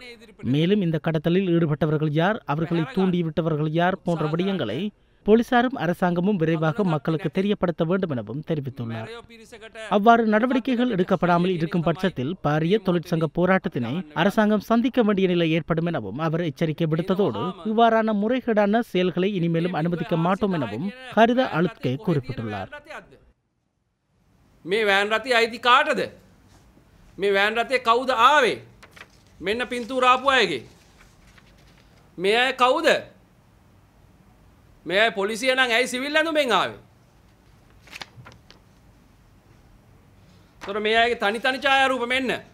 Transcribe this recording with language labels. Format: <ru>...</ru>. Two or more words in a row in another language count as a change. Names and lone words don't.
<ta>மேலும் இந்த கடத்தலில் ஈடுபட்டவர்கள் யார், அவர்களை தூண்டிவிட்டவர்கள் யார் போன்ற விடயங்களை போலீசாரும் அரசாங்கமும் விரைவாக மக்களுக்கு தெரியப்படுத்த வேண்டும் எனவும் தெரிவித்துள்ளார். அவ்வாறு நடவடிக்கைகள் எடுக்கப்படாமல் இருக்கும் பட்சத்தில் பாரிய தொழிற்சங்க போராட்டத்தினை அரசாங்கம் சந்திக்க வேண்டிய நிலை ஏற்படும் எனவும் அவர் எச்சரிக்கை விடுத்ததோடு இவ்வாறான முறைகேடான செயல்களை இனிமேலும் அனுமதிக்க மாட்டோம் எனவும் ஹரித அழுத்கே குறிப்பிட்டுள்ளார்.</ta> <si>මේ වෑන් රථය අයිති කාටද? මේ වෑන් රථයේ කවුද ආවේ? මෙන්න පින්තූර ආපු අයගේ. මේ අය කවුද? මේ පොලිසිය නම් ඇයි සිවිල් ඇඳුමෙන් ආවේ? තොර මේ අයගේ තනි ඡායාරූප මෙන්න.</si>